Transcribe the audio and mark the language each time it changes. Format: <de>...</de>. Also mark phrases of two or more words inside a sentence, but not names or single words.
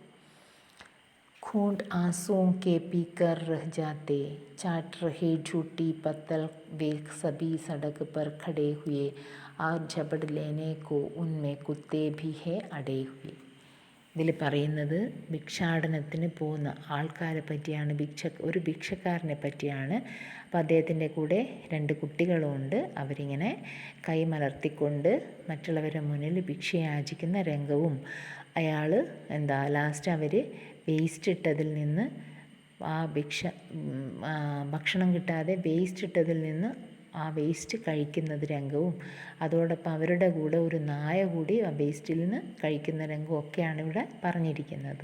<hi>खूंट आंसुओं के पीकर रह जाते चाट रहे झूठी पत्तल वे सभी सड़क पर खड़े हुए और झपट लेने को उनमें कुत्ते भी है अड़े हुए.</hi> <ml>ഇതിൽ പറയുന്നത് ഭിക്ഷാടനത്തിന് പോകുന്ന ആൾക്കാരെ പറ്റിയാണ്, ഒരു ഭിക്ഷക്കാരനെ പറ്റിയാണ്. അപ്പോൾ അദ്ദേഹത്തിൻ്റെ കൂടെ 2 കുട്ടികളുമുണ്ട്. അവരിങ്ങനെ കൈമലർത്തിക്കൊണ്ട് മറ്റുള്ളവരുടെ മുന്നിൽ ഭിക്ഷ യാചിക്കുന്ന രംഗവും, അയാൾ ലാസ്റ്റ് അവർ വേസ്റ്റ് ഇട്ടതിൽ നിന്ന് ഭക്ഷണം കിട്ടാതെ വേസ്റ്റ് ഇട്ടതിൽ നിന്ന് ആ വേസ്റ്റ് കഴിക്കുന്നത് രംഗവും, അതോടൊപ്പം അവരുടെ കൂടെ ഒരു നായ കൂടി ആ വേസ്റ്റിൽ നിന്ന് കഴിക്കുന്ന രംഗവും ഒക്കെയാണ് ഇവിടെ പറഞ്ഞിരിക്കുന്നത്.</ml>